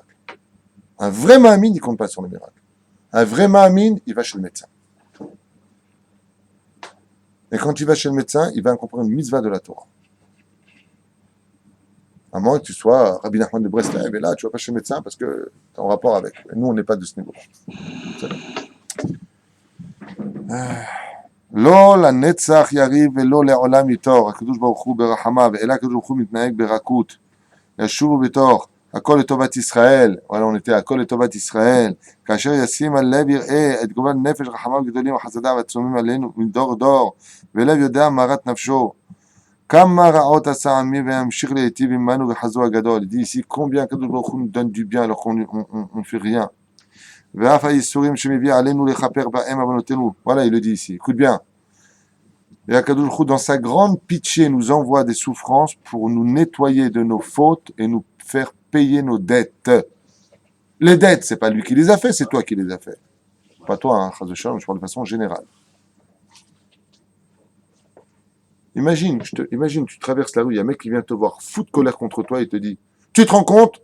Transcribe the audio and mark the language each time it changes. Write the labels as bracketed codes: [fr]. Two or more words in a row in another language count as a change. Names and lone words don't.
[fr] Un vrai Ma'amin, il ne compte pas sur le miracle. Un vrai Ma'amin, il va chez le médecin. Et quand il va chez le médecin, il va accomplir une mitzvah de la Torah. À moins que tu sois Rabbi Nachman de Breslev, et là, tu ne vas pas chez le médecin parce que tu es en rapport avec. Et nous, on n'est pas de ce niveau. [he] לא לנצח יריב ולא לעולם יתור. הקדוש ברוך הוא ברחמיו, אלא הקדוש ברוך הוא מתנהג ברכות. ישובו בתוך, הכל לטובת ישראל. וואלה, [fr] on était [he] הכל לטובת ישראל. כאשר ישים הלב יראה את גומל נפש רחמיו גדולים וחסדיו עצומים עלינו מדור דור, ולב יודע מרת נפשו. כמה רעות עשה עמי וימשיך להיטיב עמנו וחזו הגדול. [fr] Il dit ici combien [he] הקדוש ברוך הוא [fr] nous donne du bien alors qu'on ne fait rien. [he] ואף הייסורים שמביא עלינו לכפר בהם עוונותינו. [fr] Voilà, il le dit ici. Écoute bien. Et [he] הקדוש ברוך הוא, [fr] dans sa grande pitié, nous envoie des souffrances pour nous nettoyer de nos fautes et nous faire payer nos dettes. Les dettes, c'est pas lui qui les a fait, c'est toi qui les as fait. Pas toi, hein, [he] חס ושלום, [fr] je parle de façon générale. Imagine, tu traverses la rue, il y a un mec qui vient te voir, foutre colère contre toi et te dit, tu te rends compte?